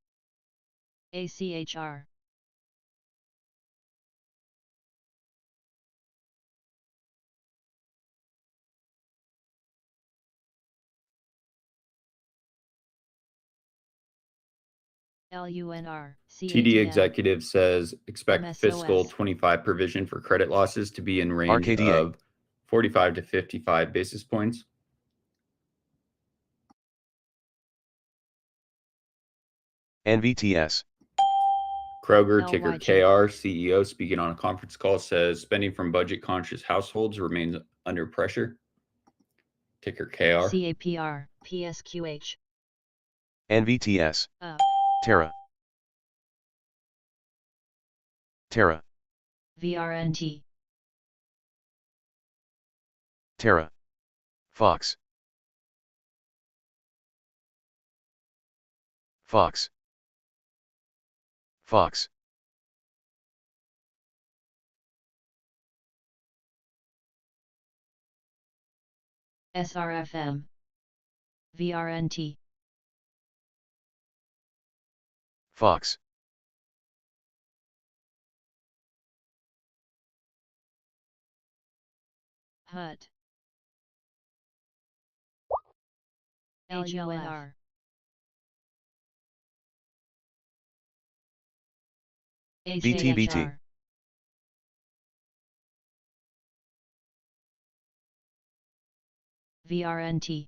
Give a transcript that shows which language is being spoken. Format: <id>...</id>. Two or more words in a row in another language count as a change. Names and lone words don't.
<en>ACHR. LUNR. TD executive says expect MSOS. fiscal 25 provision for credit losses to be in range RKDA. of 45 to 55 basis points. NVTS. Kroger, ticker LYG. KR, CEO speaking on a conference call says spending from budget conscious households remains under pressure. Ticker KR. CAPR. PSQH. NVTS. Up. Terra. Terra. VRNT. Terra. Fox. Fox. Fox. SRFM. VRNT. Fox. HUT. LUNR. BTBT. ACHR. VRNT.</en>